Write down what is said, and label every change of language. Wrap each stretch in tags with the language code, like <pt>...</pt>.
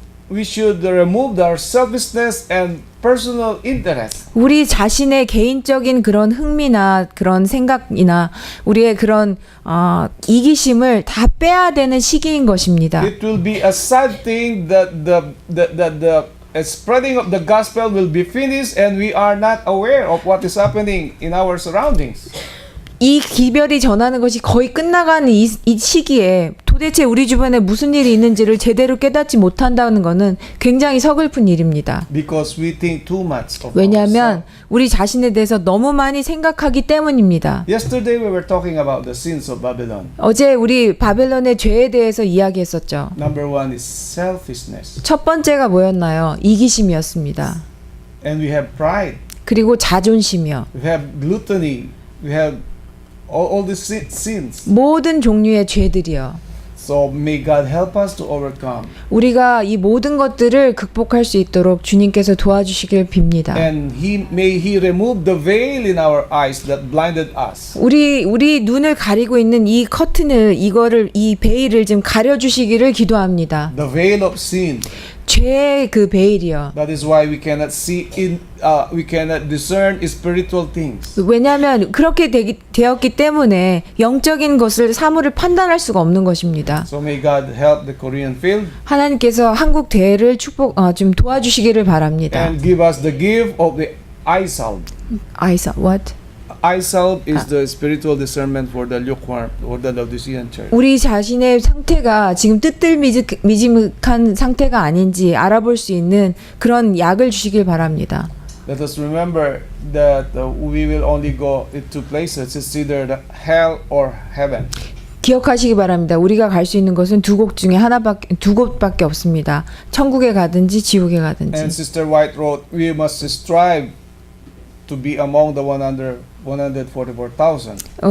<en>we should remove our selfishness and personal interest.</en> <ko>우리 자신의 개인적인 그런 흥미나 그런 생각이나 우리의 그런 이기심을 다 빼야 되는 시기인 것입니다.</ko> <en>It will be a sad thing that the spreading of the gospel will be finished and we are not aware of what is happening in our surroundings.</en> <ko>이 기별이 전하는 것이 거의 끝나가는 이 시기에 도대체 우리 주변에 무슨 일이 있는지를 제대로 깨닫지 못한다는 것은 굉장히 서글픈 일입니다.</ko> <en>Because we think too much of</en> <ko>왜냐하면</ko> <en>ourselves.</en> <ko>우리 자신에 대해서 너무 많이 생각하기 때문입니다.</ko> <en>Yesterday we were talking about the sins of Babylon.</en> <ko>어제 우리 바벨론의 죄에 대해서 이야기했었죠.</ko> <en>Number one is selfishness.</en> <ko>첫 번째가 뭐였나요? 이기심이었습니다.</ko> <en>And we have pride.</en> <ko>그리고 자존심이요.</ko> <en>We have gluttony. We have all these sins.</en> <ko>모든 종류의 죄들이요.</ko> <en>So may God help us to overcome.</en> <ko>우리가 이 모든 것들을 극복할 수 있도록 주님께서 도와주시길 빕니다.</ko> <en>And may He remove the veil in our eyes that blinded us.</en> <ko>우리 눈을 가리고 있는 이 커튼을 이 베일을 좀 가려 주시기를 기도합니다.</ko> <en>The veil of sin.</en> <ko>죄의 그 베일이요.</ko> <en>That is why we cannot we cannot discern spiritual things.</en> <ko>왜냐하면 그렇게 되었기 때문에 영적인 것을 사물을 판단할 수가 없는 것입니다.</ko> <en>So may God help the Korean field</en> <ko>하나님께서 한국 대회를 좀 도와주시기를 바랍니다.</ko> <en>and give us the gift of the eye salve. What? Eye salve is the spiritual discernment for the lukewarm or the Laodicean church.</en> <ko>우리 자신의 상태가 지금 뜨뜻미지근한 상태가 아닌지 알아볼 수 있는 그런 약을 주시길 바랍니다.</ko> <en>Let us remember that we will only go in two places. It's either the hell or heaven.</en> <ko>기억하시기 바랍니다. 우리가 갈 수 있는 것은 두 곳밖에 없습니다. 천국에 가든지 지옥에</ko> <en>And</en> <ko>가든지.</ko> <en>Sister White wrote, we must strive to be among the 144,000.</en>